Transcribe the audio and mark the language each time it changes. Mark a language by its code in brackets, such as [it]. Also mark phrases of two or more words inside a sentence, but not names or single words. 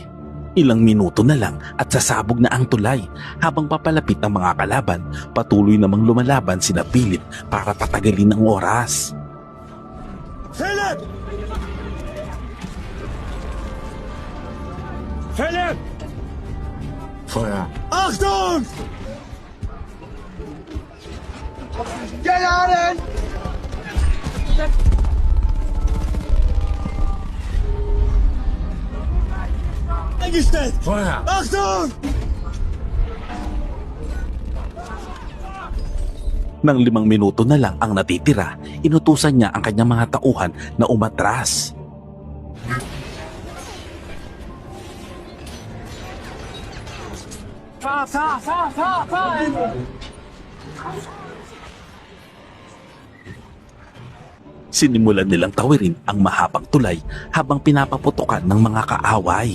[tl] Ilang minuto na lang at sasabog na ang tulay. Habang papalapit ang mga kalaban, patuloy namang lumalaban sina Philip para patagalin ang oras. Philip! Philip! [de] Feuer! Achtung! Geladen! Eingestellt! Feuer! Achtung! [tl] Nang 5 minuto na lang ang natitira, inutusan niya ang kanyang mga tauhan na umatras. Sinimulan nilang tawirin ang mahabang tulay habang pinapaputukan ng mga kaaway.